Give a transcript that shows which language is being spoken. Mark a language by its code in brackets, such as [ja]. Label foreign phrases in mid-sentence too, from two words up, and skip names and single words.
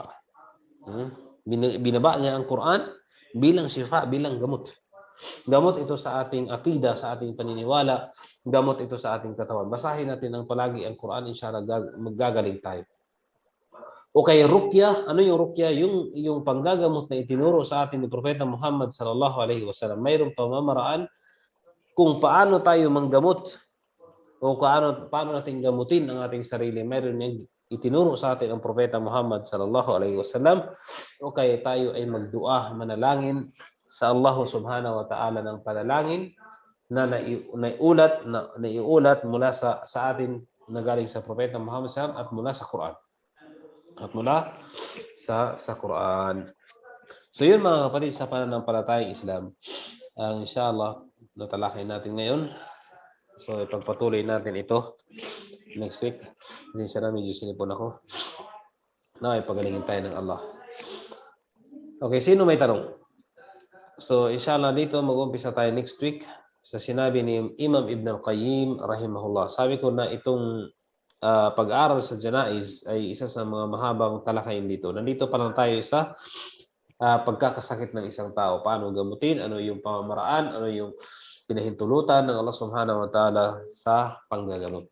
[tl] Binaba niya ang Quran bilang shifa, bilang gamot. Gamot ito sa ating akida, sa ating paniniwala, gamot ito sa ating katawan. Basahin natin ang palagi ang Quran, inshallah maggagaling tayo. O kay ruqya, ano yung ruqya? Yung panggagamot na itinuro sa atin ni Propeta Muhammad [ar] صلى الله عليه وسلم. [tl] Mayroong pamamaraan kung paano tayo manggamot o paano natin gamutin ang ating sarili. Mayroon yung itinuro sa atin ang Propeta Muhammad [ar] صلى الله عليه وسلم. [tl] O kaya tayo ay magdua, manalangin sa Allah [ar] سبحانه وتعالى [tl] ng panalangin na naiulat mula sa atin na galing sa Propeta Muhammad [ar] صلى الله عليه وسلم [tl] at mula sa Quran. At mula sa Quran. So yun mga kapatid sa pananampalatayang Islam. Inshallah, natalakay natin ngayon. So ipagpatuloy natin ito [en] next week. [tl] Hindi siya medyo sinipon ako. Ipagalingin tayo ng Allah. Okay, sino may tanong? So inshallah dito mag-umpisa tayo [en] next week [tl] sa sinabi ni Imam Ibn al-Qayyim rahimahullah. Sabi ko na itong pag-aaral sa janaiz ay isa sa mga mahabang talakayin dito. Nandito pa lang tayo sa pagkakasakit ng isang tao. Paano gamutin, ano yung pamamaraan, ano yung pinahintulutan ng Allah [ar] سبحانه وتعالى [tl] sa panggagamot.